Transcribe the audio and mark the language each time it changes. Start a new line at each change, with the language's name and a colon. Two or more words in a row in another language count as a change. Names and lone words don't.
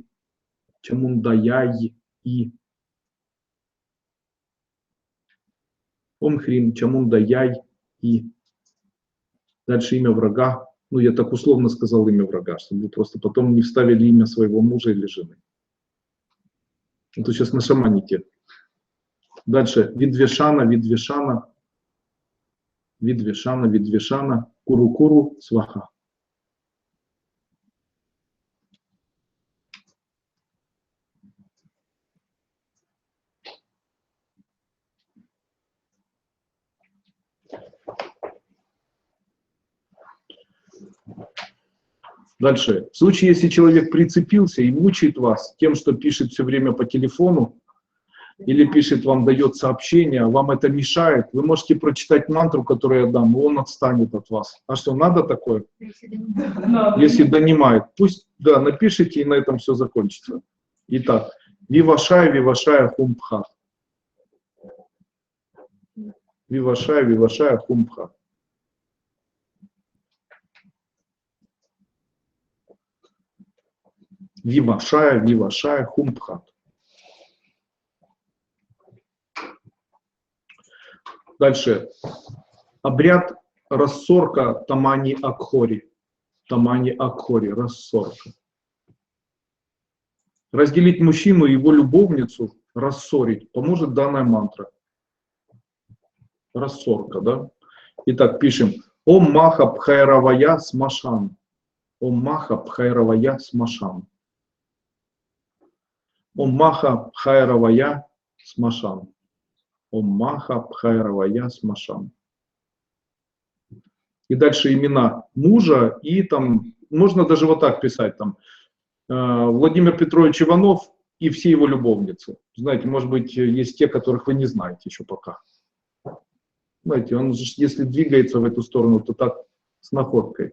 Sanskrit: चामुण्डायै। ॐ ह्रीं चामुण्डायै.
Russian: Дальше имя врага. Ну, я так условно сказал имя врага, чтобы вы просто потом не вставили имя своего мужа или жены. Это сейчас на шаманике. Дальше.
Sanskrit: विद्वेषण, विद्वेषण। विद्वेषण, विद्वेषण. Куру-куру,
Russian: сваха. Дальше. В случае, если человек прицепился и мучает вас тем, что пишет все время по телефону, или пишет вам, дает сообщение, вам это мешает, вы можете прочитать мантру, которую я дам, и он отстанет от вас. А что, надо такое? Если донимает. Пусть, да, напишите, и на этом все закончится. Итак,
Sanskrit: विवशाय, विवशाय, हुं फट्. विवशाय, विवशाय, हुं फट्. विवशाय, विवशाय, हुं फट्.
Russian: Дальше. Обряд рассорка Тамани Акхори. Тамани Акхори, рассорка. Разделить мужчину и его любовницу, рассорить, поможет данная мантра. Рассорка, да? Итак, пишем.
Sanskrit: ॐ महा भैरवाय श्मशान। ॐ महा भैरवाय श्मशान. ॐ महा भैरवाय श्मशान. ॐ महा भैरवाय श्मशान.
Russian: И дальше имена мужа, и там, можно даже вот так писать, там, Владимир Петрович Иванов и все его любовницы. Знаете, может быть, есть те, которых вы не знаете еще пока. Знаете, он же, если двигается в эту сторону, то так с находкой.